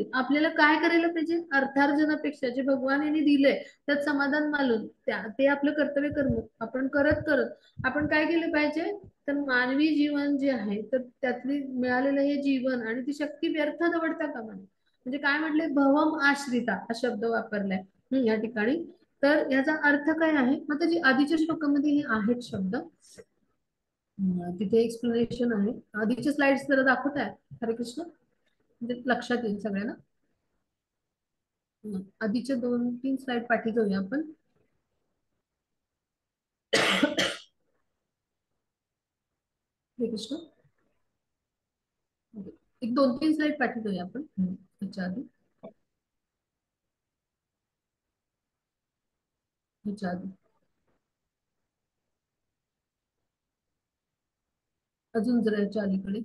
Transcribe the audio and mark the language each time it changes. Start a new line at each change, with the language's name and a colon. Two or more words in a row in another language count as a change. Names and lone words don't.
Marathi: आपल्याला काय करायला पाहिजे, अर्थार्जनापेक्षा जे भगवान यांनी दिलंय त्यात समाधान मानून ते आपलं कर्तव्य कर्म आपण करत करत आपण काय केलं पाहिजे तर मानवी जीवन जे आहे तर त्यातली मिळालेलं हे जीवन आणि ती शक्ती व्यर्थ दवडता कामा नये. म्हणजे काय म्हटले,
Sanskrit: भवम आश्रिता
Marathi: हा शब्द वापरलाय या ठिकाणी. तर याचा अर्थ काय आहे, मग त्याची आधीच्या श्लोकामध्ये हे आहेत शब्द, तिथे एक्सप्लेनेशन आहे. आधीचे स्लाइड्स जरा दाखवत आहे हरे कृष्ण, म्हणजे लक्षात येईल सगळ्यांना. आधीचे 2-3 स्लाइड पाठी जाऊया आपण. हरे कृष्ण. एक 2-3 स्लाइड पाठी जाऊया आपण ह्याच्या आधी. ह्याच्या आधी अजून जरा याच्या अलीकडे.